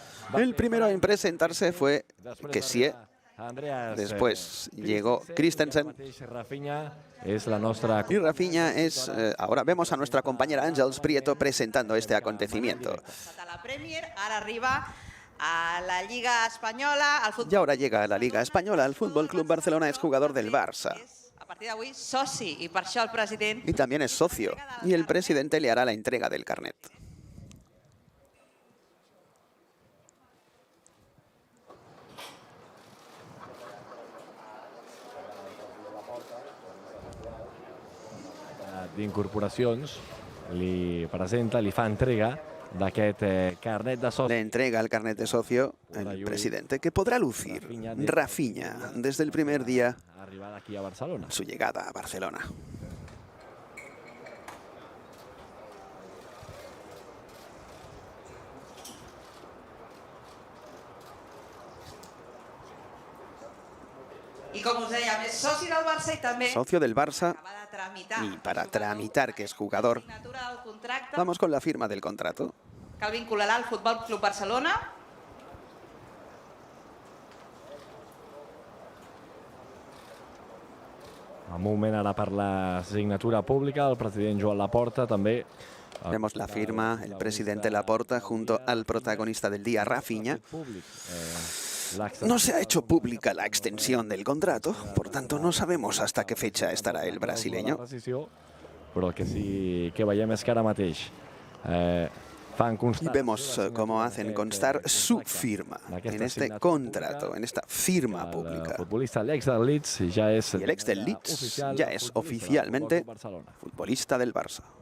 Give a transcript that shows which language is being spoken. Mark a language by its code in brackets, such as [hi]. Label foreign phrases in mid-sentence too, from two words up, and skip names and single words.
[es] El primero en presentarse fue Kessie. Después llegó Christensen. Y Raphinha es... ahora vemos a nuestra compañera Àngels Prieto presentando este acontecimiento. A la Liga Española, al fútbol. Y ahora llega a la Liga Española. El Fútbol Club Barcelona es jugador del Barça. [ca] A partir d'avui, soci, i per això el president... [es] Y también es socio. Y el presidente le hará la entrega del carnet. [ca] D'incorporacions, li presenta, li fa entrega d'aquest carnet de socio. [es] Le entrega el carnet de socio el presidente, que podrá lucir Raphinha desde el primer día aquí a Barcelona. Su llegada a Barcelona. [ca] I com us dèiem, és soci del Barça i també... [es] Socio del Barça. Y para tramitar que es jugador, vamos con la firma del contrato. [ca] Que el vincularà al Futbol Club Barcelona. Un moment ara per la signatura pública, el president Joan Laporta també. [es] Vemos la firma, el presidente Laporta junto al protagonista del día, Raphinha. No se ha hecho pública la extensión del contrato, por tanto no sabemos hasta qué fecha estará el brasileño. [ca] Però el que sí que veiem és que ara mateix fan constar... [es] Y vemos cómo hacen constar su firma en este contrato, en esta firma pública. [ca] El ex del Leeds ja és... [es] Y el ex del Leeds ya es oficialmente futbolista del Barça.